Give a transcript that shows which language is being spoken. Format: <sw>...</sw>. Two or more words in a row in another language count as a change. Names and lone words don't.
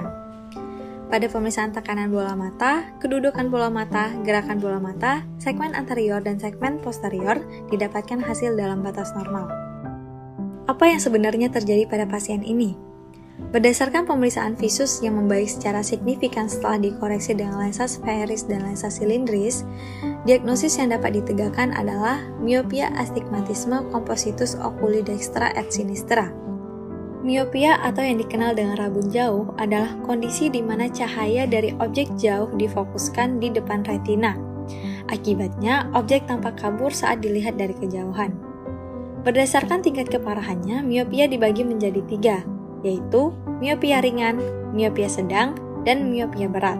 <id>Pada pemeriksaan tekanan bola mata, kedudukan bola mata, gerakan bola mata, segmen anterior dan segmen posterior didapatkan hasil dalam batas normal. Apa yang sebenarnya terjadi pada pasien ini? Berdasarkan pemeriksaan visus yang membaik secara signifikan setelah dikoreksi dengan lensa sferis dan lensa silindris, diagnosis yang dapat ditegakkan adalah miopia astigmatisme</id> <la>compositus oculi dextra et sinistra.</la> <id>Miopia atau yang dikenal dengan rabun jauh adalah kondisi di mana cahaya dari objek jauh difokuskan di depan retina. Akibatnya, objek tampak kabur saat dilihat dari kejauhan. Berdasarkan tingkat keparahannya, miopia dibagi menjadi 3, yaitu miopia ringan, miopia sedang, dan miopia berat.</id>